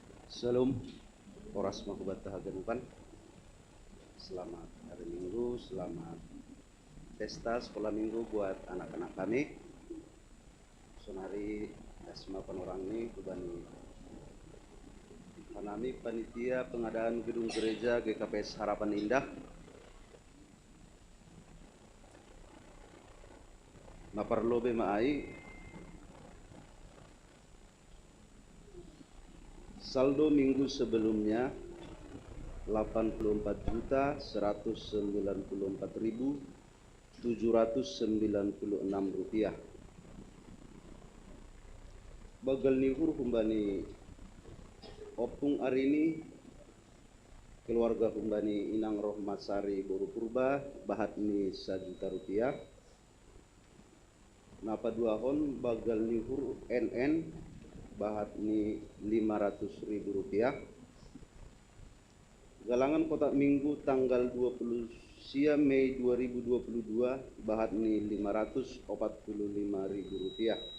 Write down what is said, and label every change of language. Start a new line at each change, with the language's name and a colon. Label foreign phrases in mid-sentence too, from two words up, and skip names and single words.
Batak Simalungun: Salam, Oras Mahubat Haganupan.
Indonesian: Selamat hari Minggu, selamat pesta sekolah Minggu buat anak-anak kami.
Batak Simalungun: Sonari Asma Panorangni Kubani Panami Panitia Pengadaan Gedung Gereja GKPS Harapan Indah. Naparlobe maai
Indonesian: saldo minggu sebelumnya
Batak Simalungun: 84.194.796 rupiah. Bagal nihur kumbani opung arini keluarga kumbani Inang Rohmat Sari Boru Purba bahat ni 1 juta rupiah. Napa duahon bagal nihur NN bahat ni 500.000 rupiah. Galangan kotak minggu tanggal 20 Mei 2022 bahat ni 545.000 rupiah.